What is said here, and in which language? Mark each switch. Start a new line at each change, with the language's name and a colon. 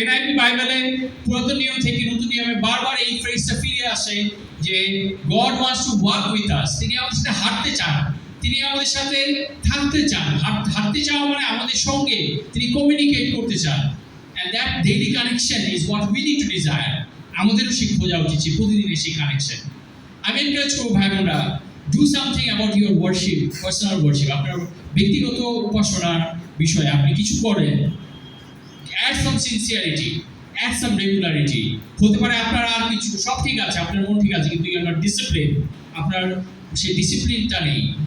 Bangla: NIV বাইবেলে পুরাতন নিয়ম থেকে নতুন নিয়মে বারবার এই ফ্রেজটা ফিরে আসে যে
English: God wants to walk with us.
Bangla: তিনি আমাদের সাথে হাঁটতে চান, তিনি আমাদের সাথে থাকতে চান। হাঁটতে চাওয়া মানে আমাদের সঙ্গে তিনি কমিউনিকেট করতে চান।
English: And that daily connection is what we need to desire.
Bangla: আমাদেরও সেই খোঁজা উচিত, প্রতিদিনের সেই কানেকশন। আমি এনকারেজ করবো ভাই বোনরা,
English: Do something about your worship, personal worship.
Bangla: আপনার ব্যক্তিগত উপাসনার বিষয়ে আপনি কিছু করেন।
English: add some sincerity, add some regularity.
Bangla: হতে পারে আপনার আর কিছু সব ঠিক আছে, আপনার মন ঠিক আছে, কিন্তু আপনার ডিসিপ্লিন, আপনার সেই ডিসিপ্লিনটা নেই।